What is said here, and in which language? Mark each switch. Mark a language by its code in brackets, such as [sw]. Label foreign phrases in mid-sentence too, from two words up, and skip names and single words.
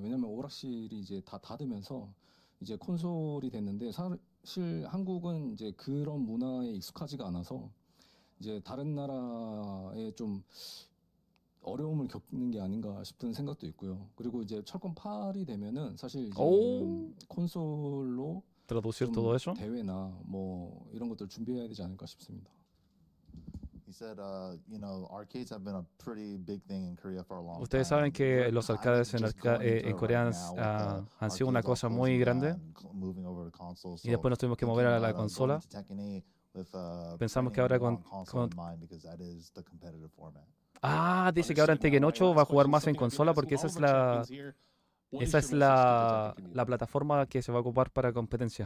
[ko] 왜냐면 오락실이 이제 다 닫으면서 이제 콘솔이 됐는데 사실 한국은 이제 그런 문화에 익숙하지가 않아서 이제 다른 나라에 좀 어려움을 겪는 게 아닌가 싶은 생각도 있고요. 그리고 이제 철권 8이 되면은 사실 이제 콘솔로 좀 대회나 뭐 이런 것들 준비해야 되지 않을까 싶습니다. [es] Ustedes saben que los arcades en Corea han sido una cosa muy grande y después nos tuvimos que mover a la consola. Pensamos que ahora dice que ahora en Tekken 8 va a jugar más en consola porque esa es la plataforma que se va a ocupar para competencia.